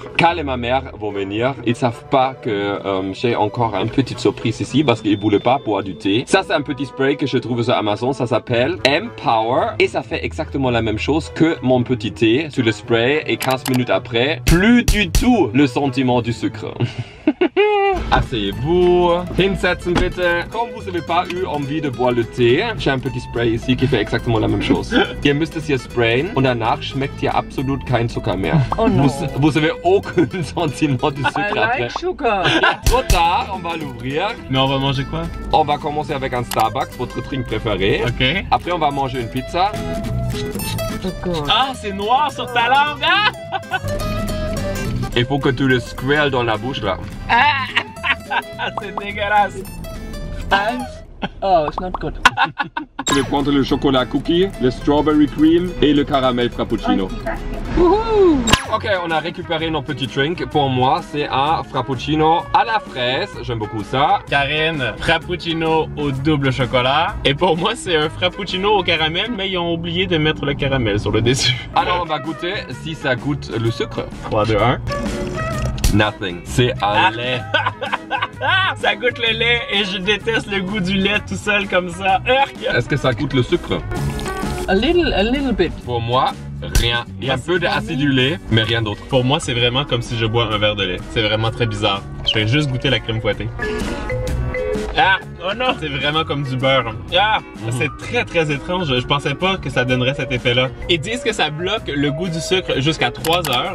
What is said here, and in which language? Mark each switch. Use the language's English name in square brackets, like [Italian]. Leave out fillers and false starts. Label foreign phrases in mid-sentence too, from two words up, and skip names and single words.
[French] Carl et ma mère vont venir. Ils savent pas que j'ai encore une petite surprise ici parce qu'ils voulaient pas boire du thé. Ça c'est un petit spray que je trouve sur Amazon. Ça s'appelle Empower et ça fait exactement la même chose que mon petit thé sur le spray. Et 15 minutes après, plus du tout le sentiment du sucre. Asseyez-vous, [German] hinsetzen bitte. [French] Comme vous n'avez pas eu envie de boire le thé, j'ai un petit spray ici qui fait exactement la même chose. [German] Ihr müsst es hier sprayen und danach schmeckt ihr absolut kein Zucker mehr. [French] Oh non. Vous avez aucun sentiment de sucre [English] I [French] après. [English] like sugar. [French] Trop tard, on va l'ouvrir. Mais on va manger quoi? On va commencer avec un Starbucks, votre drink préféré. Ok. Après, on va manger une pizza. Ah, c'est noir sur ta langue! Ah! Il faut que tu le squirrel dans la bouche là. C'est dégueulasse! [English] Oh, it's not good. [French] Je vais prendre le chocolat cookie, le [English] strawberry cream [French] et le caramel frappuccino. Ok, on a récupéré nos petits drinks. Pour moi, c'est un frappuccino à la fraise. J'aime beaucoup ça. Karine, frappuccino au double chocolat. Et pour moi, c'est un frappuccino au caramel, mais ils ont oublié de mettre le caramel sur le dessus. Alors, on va goûter si ça goûte le sucre. 3, 2, 1. Nothing. C'est un lait. Ça goûte le lait et je déteste le goût du lait tout seul comme ça. Est-ce que ça goûte le sucre? [English] A little bit. [French] Pour moi, rien. Il y a un peu d'acidulé, mais rien d'autre. Pour moi, c'est vraiment comme si je bois un verre de lait. C'est vraiment très bizarre. Je vais juste goûter la crème fouettée. Ah! Oh non! C'est vraiment comme du beurre. Ah! C'est très étrange. Je pensais pas que ça donnerait cet effet-là. Ils disent que ça bloque le goût du sucre jusqu'à 3 heures.